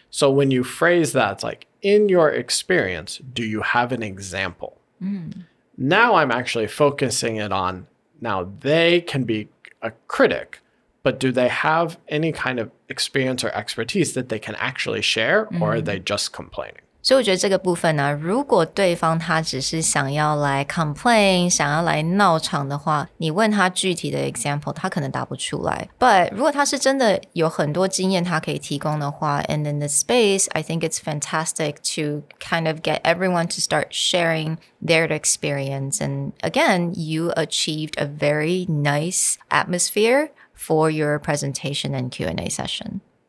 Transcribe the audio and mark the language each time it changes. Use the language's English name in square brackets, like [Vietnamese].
[English] So when you phrase that, it's like, in your experience, do you have an example? Now I'm actually focusing it on, now they can be a critic, but do they have any kind of experience or expertise that they can actually share, or are they just complaining? [Chinese] 所以我觉得这个部分呢，如果对方他只是想要来 complain 想要来闹场的话，你问他具体的 example 他可能答不出来。 [English] But [Chinese] 如果他是真的有很多经验他可以提供的话， [English] and in the space I think it's fantastic to kind of get everyone to start sharing their experience. And again, you achieved a very nice atmosphere for your presentation and Q&A session.